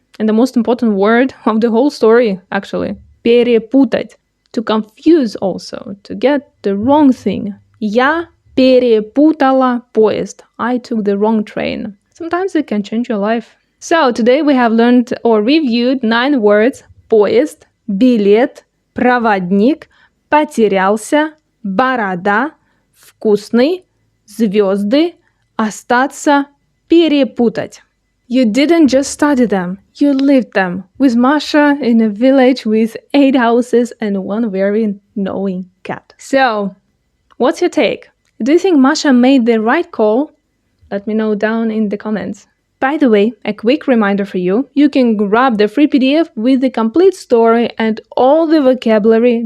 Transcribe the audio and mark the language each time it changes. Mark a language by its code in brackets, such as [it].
[en] And the most important word of the whole story, actually. [ru] Перепутать. [en] To confuse also, to get the wrong thing. [ru] Я перепутала поезд. [en] I took the wrong train. Sometimes it can change your life. So today we have learned or reviewed 9 words. [ru] Поезд, билет, проводник, потерялся, борода, вкусный, звезды, остаться, перепутать. [en] You didn't just study them, you lived them with Masha in a village with 8 houses and one very knowing cat. So, what's your take? Do you think Masha made the right call? Let me know down in the comments. By the way, a quick reminder for you, you can grab the free PDF with the complete story and all the vocabulary.